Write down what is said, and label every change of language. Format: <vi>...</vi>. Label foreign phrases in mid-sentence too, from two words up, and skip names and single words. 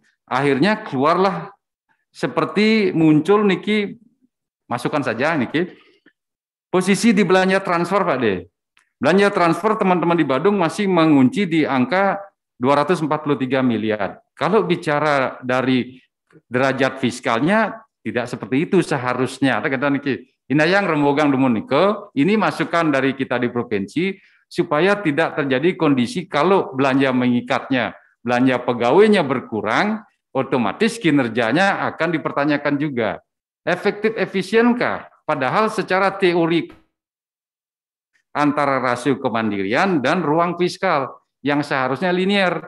<id>Akhirnya keluarlah seperti muncul niki, masukkan saja niki, posisi di belanja transfer Pak De. Belanja transfer teman-teman di Badung masih mengunci di angka 243 miliar. Kalau bicara dari derajat fiskalnya tidak seperti itu seharusnya.</id> <ban>Kata niki, inayang rembogang dumun nike,</ban> <id>ini masukan dari kita di provinsi supaya tidak terjadi kondisi kalau belanja mengikatnya, belanja pegawainya berkurang, otomatis kinerjanya akan dipertanyakan juga. Efektif efisienkah? Padahal secara teori antara rasio kemandirian dan ruang fiskal yang seharusnya linear.</id>